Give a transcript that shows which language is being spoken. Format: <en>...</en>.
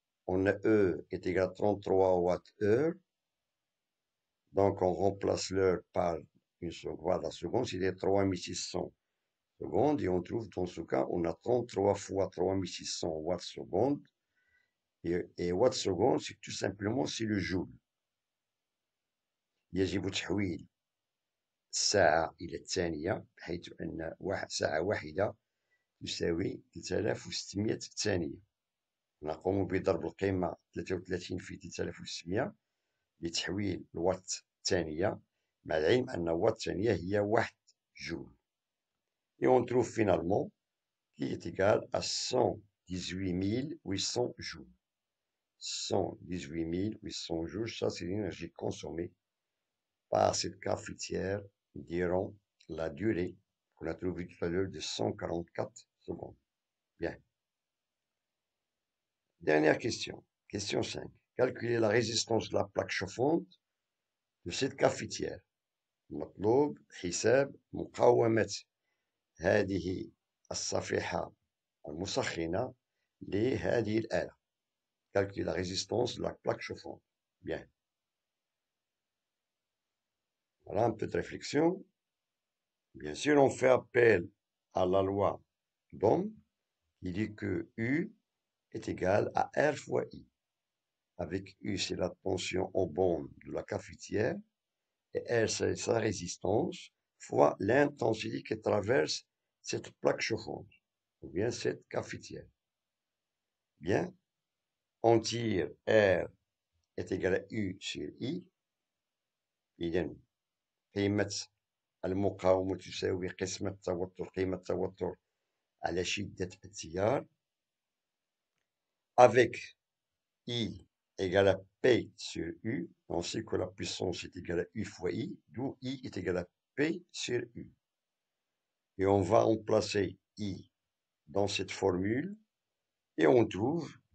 <fr>On a E est égal à 33 watts heure. Donc, on remplace l'heure par une seconde. La seconde, c'est 3600 secondes. Et on trouve, dans ce cas, on a 33 fois 3600 watts seconde. Et watt seconde, c'est tout simplement, c'est le joule.</fr> <ar>يجب تحويل الساعة إلى الثانية، بحيث أن ساعة واحدة تساوي 3600 ثانية. نقوم بضرب القيمة 33 في 3600 لتحويل الوات ثانية، مع العلم أن وات ثانية هي 1 جول.</ar> <fr>Et on trouve finalement qui est égal à 118 800 joules. 118 800 joules, ça c'est l'énergie consommée par cette cafetière durant la durée qu'on a trouvée tout à l'heure de 144 secondes. Bien. Dernière question. Question 5. Calculer la résistance de la plaque chauffante de cette cafetière.</fr> <ar>مطلوب حساب مقاومة هذه الصفيحة المسخنة لهذه الآلة.</ar> <fr>Calculer la résistance de la plaque chauffante. Bien. Voilà un peu de réflexion. Bien sûr, on fait appel à la loi d'Ohm qui dit que U est égal à R fois I. Avec U, c'est la tension en borne de la cafetière, et R, c'est sa résistance, fois l'intensité qui traverse cette plaque chauffante, ou bien cette cafetière. Bien, on tire R est égal à U sur I.</fr> <ar>إذن قيمة المقاومة تساوي قسمة التوتر، قيمة التوتر على شدة التيار.</ar> <fr>Avec I égale à P sur U, on sait que la puissance est égale à U fois I, d'où I est égal à P sur U. Et on va remplacer I dans cette formule, et on trouve</fr>